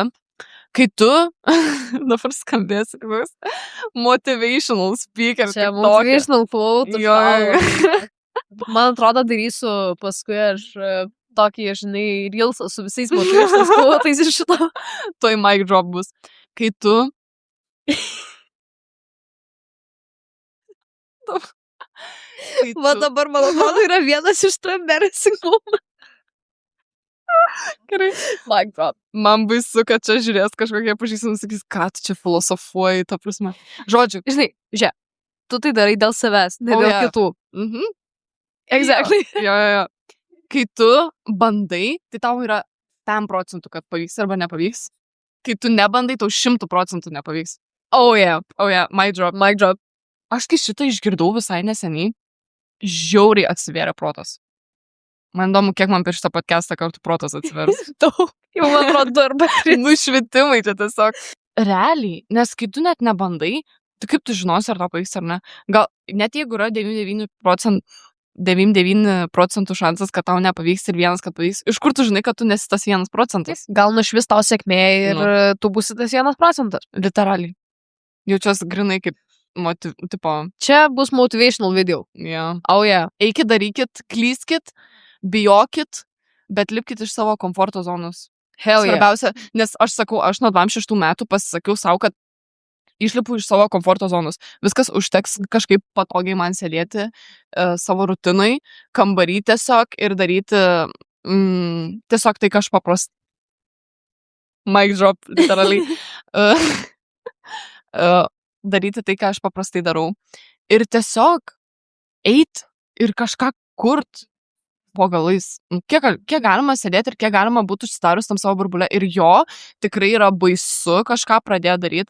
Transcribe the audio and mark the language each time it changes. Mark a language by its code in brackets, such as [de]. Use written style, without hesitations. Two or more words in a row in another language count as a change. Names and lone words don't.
[lt] Kai tu, dabar skambėsi, [en] motivational speaker. [lt] Čia [en] motivational quote. [lt] Jo. Man atrodo, darysiu paskui aš tokį, žinai, reelsą su visais [en] motivational quotais [lt] iš šito. Toj [en] mic drop [lt] bus. Kai tu... Va dabar, man atrodo, yra vienas iš tų [en] embarrassing moment. [lt] Gerai. [en] Mic drop. [lt] Man baisu, kad čia žiūrės kažkokie pažįstami, sakys, ką tu čia filosofuoji, ta prasme. Žodžiu. Žinai, žiūrėk, tu tai darai dėl savęs, ne dėl kitų. Exactly. Jo. Kai tu bandai, tai tau yra 10%, kad pavyks arba nepavyks. Kai tu nebandai, tau 100% nepavyks. [en] Oh yeah, mic drop. [lt] Aš kai šitą išgirdau visai neseniai, žiauriai atsivėrė protas. Man įdomu, kiek man per šitą podcastą kartų protas atsivers. Daug. Jau man atrodo, arba nušvitimai čia tiesiog. Realiai, nes kai tu net nebandai, tai kaip tu žinosi, ar to pavyks ar ne? Gal net jeigu yra 99% šansas, kad tau nepavyks ir 1, kad pavyks, iš kur tu žinai, kad tu nesi tas 1%? Gal nušvis tau sėkmė ir tu būsi tas 1%. Literaliai. Jaučiuosi grinai kaip tipo... Čia bus [en] motivational video. Yeah. Oh yeah. [lt] Eikit, darykit, klyskit, bijokit, bet lipkit iš savo komforto zonos. [en] Hell yeah. [lt] Svarbiausia, nes aš sakau, aš nuo 26 metų pasisakiau savo, kad išlipu iš savo komforto zonos. Viskas užteks kažkaip patogiai man sėdėti savo rutinai, kambarį tiesiog ir daryti tiesiog tai, ką aš paprastai. [en] Mic drop, [lt] literaliai. Daryti tai, ką aš paprastai darau. Ir tiesiog eit ir kažką kurt po galais. Kiek galima sėdėti ir kiek galima būti užsidarus tam savo burbulę. Ir jo, tikrai yra baisu kažką pradėti daryti.